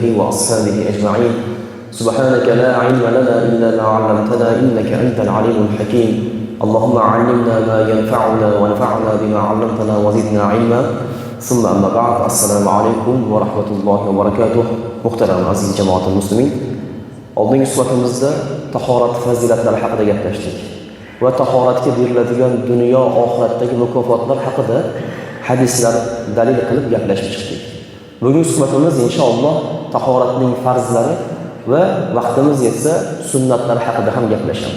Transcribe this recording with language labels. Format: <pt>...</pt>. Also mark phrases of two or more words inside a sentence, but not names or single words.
<ar>وأصحابه أجمعين سبحانك لا علم لنا إلا ما علمتنا إنك أنت العليم الحكيم اللهم علمنا ما ينفعنا وانفعنا بما علمتنا وزدنا علما ثم أما بعد السلام عليكم ورحمة الله وبركاته محترم عزيز جماعة المسلمين</ar> <uz>oldingi suhbatimizda tahorat fazilatlari haqida gaplashdik va tahoratga beriladigan dunyo oxiratdagi mukofotlar haqida hadislar dalil qilib gaplashib chiqdik. Bugungi suhbatimiz inshaalloh tahoratning farzlari va vaqtimiz yetsa sunnatlari haqida ham gaplashamiz.</uz>